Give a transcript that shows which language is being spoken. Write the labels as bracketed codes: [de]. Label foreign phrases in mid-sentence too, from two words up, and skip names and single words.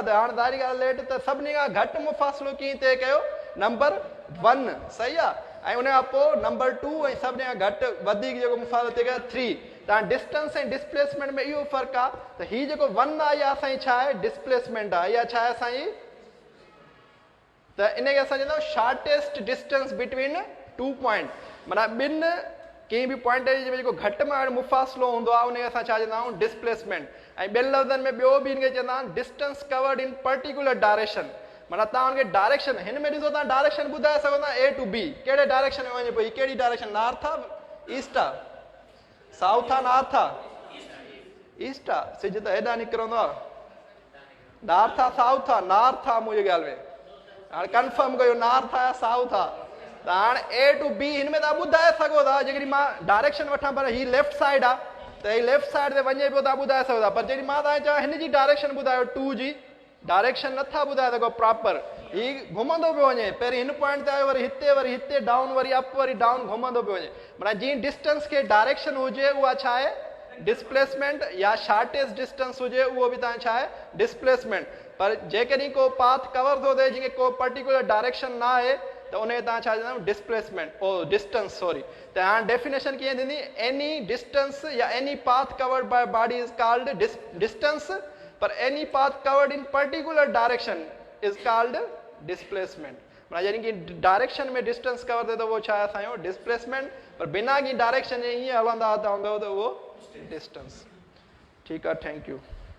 [sd] त हाणे दारी ॻाल्हि लेट त सभिनी खां घटि मुफ़ासिलो कीअं तइ कयो नंबर 1 सही आहे। ऐं उन खां पोइ नंबर 2 ऐं सभिनी खां घटि वधीक जेको मुफ़ासिलो तइ कयो 3। तव्हां डिस्टेंस ऐं डिस्प्लेसमेंट में इहो फ़र्क़ु आहे त हीउ जेको 1 आहे इहा असांजी छा आहे डिस्प्लेसमेंट आहे। इहा छा आहे असांजी त इनखे असां चवंदा आहियूं [en] shortest distance between 2 point [sd] माना ॿिनि कंहिं बि पॉइंट जे जेको घटि में घटि मुफ़ासिलो हूंदो आहे उनखे असां छा चवंदा आहियूं डिस्प्लेसमेंट। ऐं ॿियनि लफ़्ज़नि में ॿियो बि हिनखे चवंदा आहिनि [en] distance covered in particular direction [sd] माना तव्हां हुनखे डायरेक्शन हिन में ॾिसो तव्हां डायरेक्शन ॿुधाए सघो था [en] A to B [sd] कहिड़े डायरेक्शन में वञे पई कहिड़ी डायरेक्शन नॉर्थ आहे ईस्ट आहे साउथ आहे नॉर्थ आहे ईस्ट आहे सिज त हेॾां निकिरंदो आहे नॉर्थ आहे साउथ आहे नॉर्थ आहे मुंहिंजी ॻाल्हि में हाणे कंफर्म कयो नॉर्थ आहे साउथ आहे त हाणे [en] A to B [sd] हिन में तव्हां ॿुधाए सघो था जेकॾहिं मां डायरेक्शन वठां पर हीअ [en] left side [sd] आहे त हीअ [en] left side [sd] ते वञे पियो तव्हां ॿुधाए सघो था पर जॾहिं मां तव्हांखे चवां हिन जी डायरेक्शन ॿुधायो 2 जी डायरेक्शन नथा ॿुधाए सघो प्रॉपर हीउ घुमंदो पियो वञे पहिरीं हिन पॉइंट ते आयो वरी हिते डाउन वरी अप वरी डाउन घुमंदो पियो वञे माना जीअं डिस्टेंस खे डायरेक्शन हुजे उहा छा आहे डिस्प्लेसमेंट या [en] shortest distance [sd] हुजे उहो बि तव्हां छा आहे डिस्प्लेसमेंट। पर जेकॾहिं को [en] path cover [sd] थो थिए जंहिंखे को [en] particular direction [sd] न आहे त उनखे तव्हां छा चवंदा आहियो डिस्प्लेसमेंट ओ [en] distance sorry. [sd] त हाणे डेफिनेशन कीअं थींदी [en] any distance ya any path covered by body is called distance par any path covered in particular direction is called displacement. [sd] माना यानी कि डायरेक्शन में [en] distance cover [sd] थिए त उहो छा आहे असांजो डिस्प्लेसमेंट पर बिना की डायरेक्शन जे हीअं हलंदा त हूंदो त उहो डिस्टेंस। ठीकु आहे [en] thank you.